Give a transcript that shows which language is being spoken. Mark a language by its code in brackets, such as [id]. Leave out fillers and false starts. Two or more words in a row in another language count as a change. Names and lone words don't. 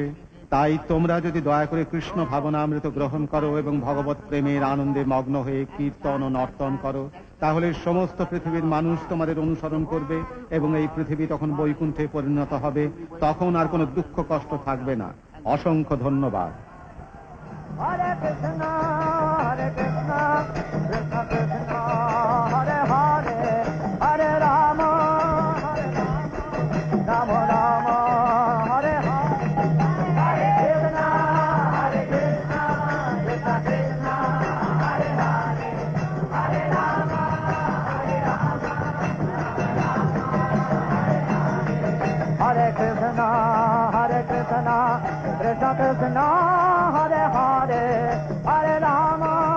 [bn] তাই তোমরা যদি দয়া করে কৃষ্ণ ভাবনামৃত গ্রহণ করো এবং ভগবত প্রেমের আনন্দে মগ্ন হয়ে কীর্তন ও নর্তন করো, তাহলে সমস্ত পৃথিবীর মানুষ তোমাদের অনুসরণ করবে এবং এই পৃথিবী তখন বৈকুণ্ঠে পরিণত হবে। তখন আর কোনো দুঃখ কষ্ট থাকবে না। অসংখ্য ধন্যবাদ। [sa] हरे कृष्ण कृष्ण कृष्ण हरे हरे हरे राम, राम राम हरे हरे हरे कृष्ण कृष्ण कृष्ण हरे हरे हरे राम हरे कृष्ण कृष्ण कृष्ण हरे हरे हरे राम, Hare Krishna, Krishna Krishna, Hare Hare, Hare Rama,